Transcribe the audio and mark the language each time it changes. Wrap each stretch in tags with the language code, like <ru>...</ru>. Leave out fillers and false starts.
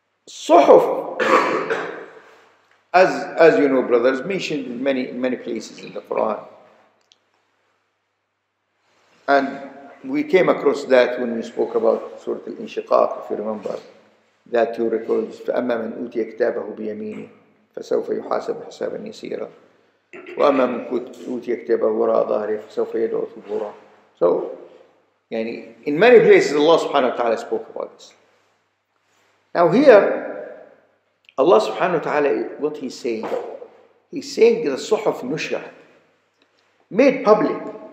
<en>Suhuf, as you know, brothers, mentioned in many places in the Quran. And we came across that when we spoke about Surah Al-Inshiqaq, if you remember. That two records,</en> <ar>فَأَمَّا مَنْ أُوتِيَ كِتَابَهُ بِيَمِينِهِ فَسَوْفَ يُحَاسَبُ حِسَابًا يَسِيرًا وَأَمَّا مَنْ أُوتِيَ كِتَابَهُ وَرَاءَ ظَهْرِهِ فَسَوْفَ يَدْعُو ثُبُورًا.</ar> <en>So, in many places Allah subhanahu wa ta'ala spoke about this. Now here, Allah subhanahu wa ta'ala, what He's saying the suhuf nushra, made public.</en>